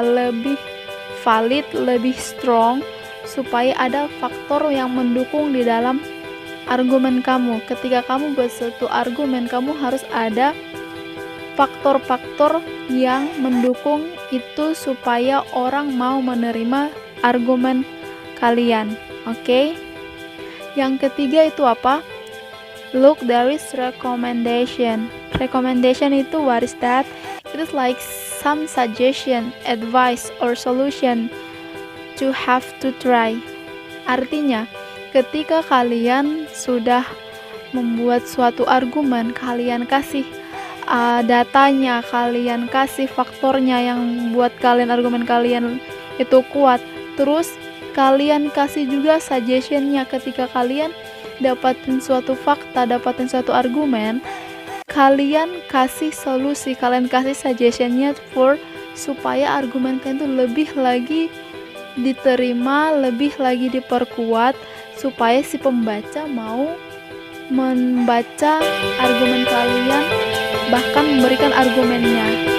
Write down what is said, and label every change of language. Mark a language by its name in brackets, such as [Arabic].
[Indonesian] Lebih valid, lebih strong, supaya ada faktor yang mendukung di dalam argumen kamu. Ketika kamu buat suatu argumen, kamu harus ada faktor-faktor yang mendukung itu supaya orang mau menerima argumen kalian. Oke. Yang ketiga itu apa? [English] Look, there is recommendation. Recommendation itu what is that? It is like some suggestion, advice, or solution to have to try. [Indonesian] Artinya, ketika kalian sudah membuat suatu argumen, kalian kasih datanya, kalian kasih faktornya yang buat kalian argumen kalian itu kuat. Terus kalian kasih juga suggestionnya ketika kalian dapatin suatu fakta, dapatin suatu argumen, kalian kasih solusi, kalian kasih suggestionnya supaya argumen kalian itu lebih lagi diterima, lebih lagi diperkuat, supaya si pembaca mau membaca argumen kalian, bahkan memberikan argumennya.